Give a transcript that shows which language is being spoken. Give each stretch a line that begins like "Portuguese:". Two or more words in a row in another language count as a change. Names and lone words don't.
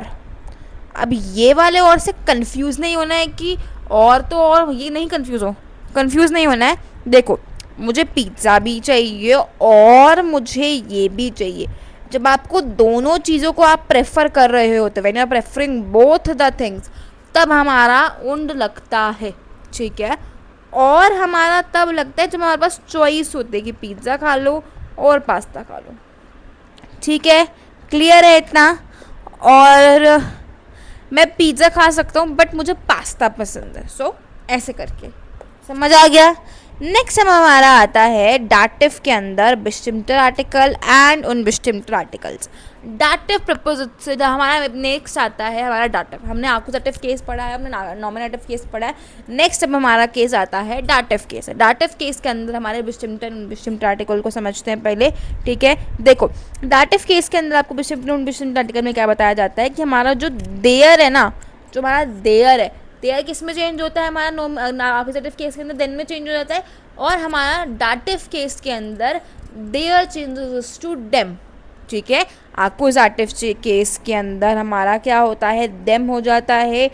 Hindi: अब ये वाले और से कंफ्यूज नहीं होना है कि और तो और, ये नहीं कंफ्यूज नहीं होना है। देखो, मुझे पिज़्ज़ा भी चाहिए और मुझे ये भी चाहिए, जब आपको दोनों चीज़ों को आप प्रेफर कर रहे होते,
English: when you are preferring both the things,
Hindi: तब हमारा उंड लगता है, ठीक है। और हमारा तब लगता है जब हमारे पास चॉइस होती है कि पिज़्ज़ा खा लो और पास्ता खा लो, ठीक है। क्लियर है इतना? और मैं पिज़्ज़ा खा सकता हूँ बट मुझे पास्ता पसंद है, सो ऐसे करके, समझ आ गया। नेक्स्ट हमारा आता है डाटिव के अंदर bestimmter
English: article and
Hindi: unbestimmter आर्टिकल्स। डाटिव प्रपोजिशन हमारा नेक्स्ट आता है हमारा डाटिव। हमने आकुजाटिव केस पढ़ा है, हमने
English: nominative case
Hindi: पढ़ा है। नेक्स्ट अब हमारा केस आता है डाटिव केस। डाटिव केस के अंदर हमारे
German: bestimmter unbestimmter
Hindi: आर्टिकल को समझते हैं पहले, ठीक है। देखो डाटिव केस के अंदर आपको
German: bestimmter unbestimmter
Hindi: आर्टिकल में क्या बताया जाता है कि हमारा जो देयर है ना, जो हमारा देयर है, देयर किस में चेंज होता है, हमारा आकुजेटिव केस के अंदर देन में चेंज हो जाता है, और हमारा डाटिव केस के अंदर देयर
English: changes to
Hindi: डेम, ठीक है। आकुजेटिव केस के अंदर हमारा क्या होता है, देम हो जाता है।